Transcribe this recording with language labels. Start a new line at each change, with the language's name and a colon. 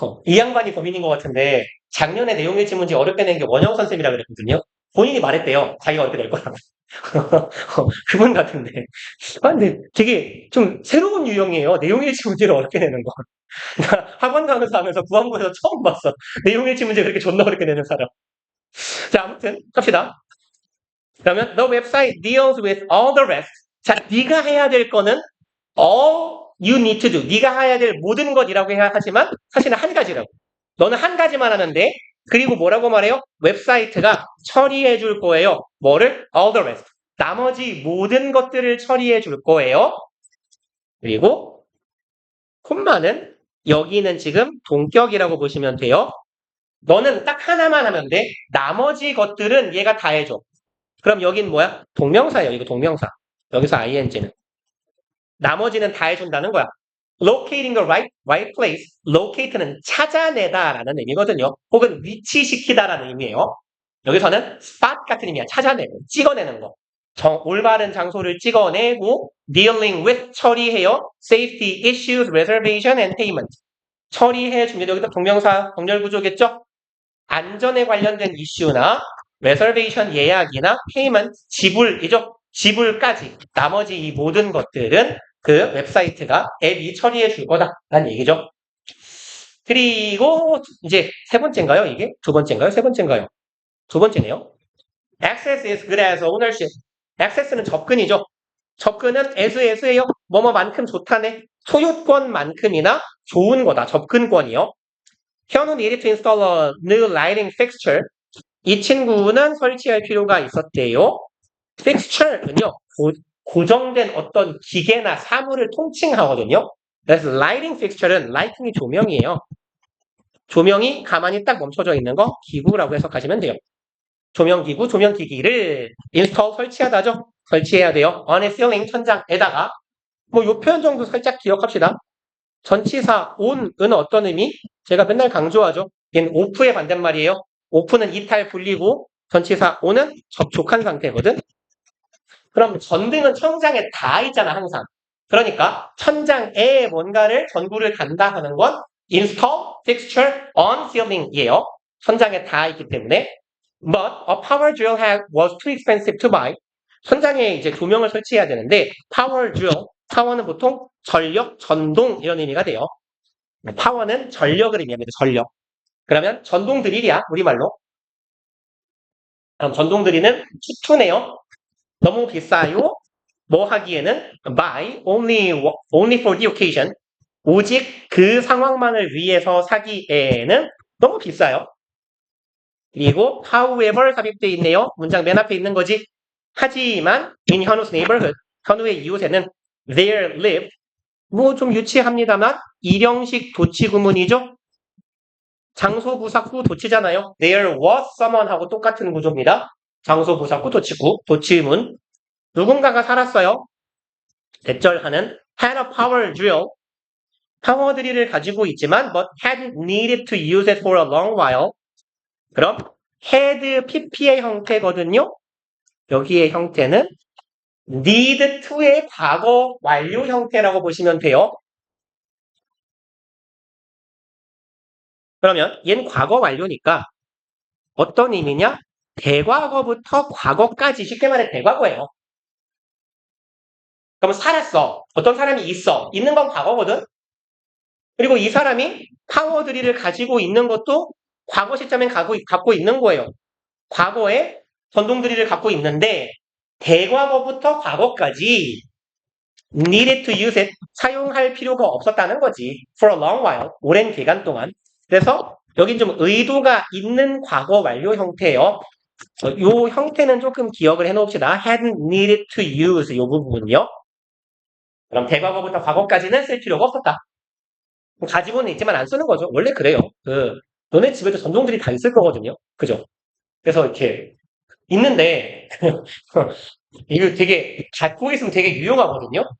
Korean: 이 양반이 범인인 것 같은데 작년에 내용일치 문제 어렵게 낸 게 원영선 쌤이라 그랬거든요. 본인이 말했대요. 자기가 어렵게 낼 거라고. 그분 같은데. 근데 되게 좀 새로운 유형이에요. 내용일치 문제를 어렵게 내는 거. 나 학원 가면서 하면서 구한부에서 처음 봤어. 내용일치 문제 그렇게 존나 어렵게 내는 사람. 자, 아무튼 갑시다. 그러면
English: the website deals with all the rest.
Korean: 자, 네가 해야 될 거는
English: all you need to do.
Korean: 네가 해야 될 모든 것이라고 해야 하지만 사실은 한 가지라고. 너는 한 가지만 하는데 그리고 뭐라고 말해요? 웹사이트가 처리해 줄 거예요. 뭐를?
English: all the rest.
Korean: 나머지 모든 것들을 처리해 줄 거예요. 그리고 콤마는 여기는 지금 동격이라고 보시면 돼요. 너는 딱 하나만 하면 돼. 나머지 것들은 얘가 다 해줘. 그럼 여긴 뭐야? 동명사예요. 이거 동명사. 여기서 ing는. 나머지는 다 해준다는 거야.
English: locating the right place.
Korean: locate는 찾아내다라는 의미거든요. 혹은 위치시키다라는 의미예요. 여기서는 spot 같은 의미야. 찾아내고, 찍어내는 거. 올바른 장소를 찍어내고
English: dealing with
Korean: 처리해요.
English: safety issues, reservation and payment.
Korean: 처리해 줍니다. 여기서 동명사 정렬 구조겠죠? 안전에 관련된 이슈나 reservation 예약이나 payment 지불이죠. 지불까지 나머지 이 모든 것들은 그 웹사이트가 앱이 처리해 줄 거다라는 얘기죠. 그리고 이제 세 번째인가요? 이게 두 번째인가요? 세 번째인가요? 두 번째네요.
English: Access is good as ownership.
Korean: Access는 접근이죠. 접근은 as예요. 뭐뭐만큼 좋다네. 소유권만큼이나 좋은 거다. 접근권이요.
English: 현우 needed to install a new lighting fixture.
Korean: 이 친구는 설치할 필요가 있었대요. fixture는요. 고정된 어떤 기계나 사물을 통칭하거든요. 그래서 lighting fixture는 lighting이 조명이에요. 조명이 가만히 딱 멈춰져 있는 거 기구라고 해석하시면 돼요. 조명기구, 조명기기를 install 설치하다죠. 설치해야 돼요.
English: on a ceiling
Korean: 천장에다가 뭐 요 표현 정도 살짝 기억합시다. 전치사 on은 어떤 의미? 제가 맨날 강조하죠. 얘는 off의 반대말이에요. off는 이탈 불리고 전치사 on은 접촉한 상태거든. 그럼 전등은 천장에 다 있잖아 항상. 그러니까 천장에 뭔가를 전구를 단다 하는 건
English: install fixture on ceiling
Korean: 이에요. 천장에 다 있기 때문에.
English: But a power drill was too expensive to buy.
Korean: 천장에 이제 조명을 설치해야 되는데 power drill, 파워는 보통 전력, 전동 이런 의미가 돼요. 파워는 전력을 의미합니다. 전력. 그러면 전동 드릴이야 우리말로. 그럼 전동 드릴은 투투네요. 너무 비싸요. 뭐 하기에는
English: buy only for the occasion.
Korean: 오직 그 상황만을 위해서 사기에는 너무 비싸요. 그리고 however 삽입되어 있네요. 문장 맨 앞에 있는 거지. 하지만
English: in 현우's neighborhood,
Korean: 현우의 이웃에는
English: there lived,
Korean: 뭐 좀 유치합니다만 일형식 도치 구문이죠. 장소 부사구 도치잖아요.
English: There was someone
Korean: 하고 똑같은 구조입니다. 장소 부사구 도치구, 도치문. 누군가가 살았어요. 대절하는
English: had a power drill.
Korean: 파워 드릴을 가지고 있지만
English: but hadn't needed to use it for a long while.
Korean: 그럼 had pp의 형태거든요. 여기의 형태는 need to의 과거 완료 형태라고 보시면 돼요. 그러면 얘는 과거 완료니까 어떤 의미냐? 대과거부터 과거까지, 쉽게 말해 대과거예요. 그러면 살았어. 어떤 사람이 있어. 있는 건 과거거든. 그리고 이 사람이 파워 드릴을 가지고 있는 것도 과거 시점엔 갖고 있는 거예요. 과거에 전동 드릴을 갖고 있는데 대과거부터 과거까지
English: needed to use it,
Korean: 사용할 필요가 없었다는 거지.
English: for a long while,
Korean: 오랜 기간 동안. 그래서 여긴 좀 의도가 있는 과거 완료 형태예요. 이 형태는 조금 기억을 해놓읍시다.
English: hadn't needed to use
Korean: 이 부분은요. 그럼 대과거부터 과거까지는 쓸 필요가 없었다. 가지고는 있지만 안 쓰는 거죠. 원래 그래요. 너네 집에도 전동들이 다 있을 거거든요. 그죠? 그래서 이렇게 있는데 이거 되게 갖고 있으면 되게 유용하거든요.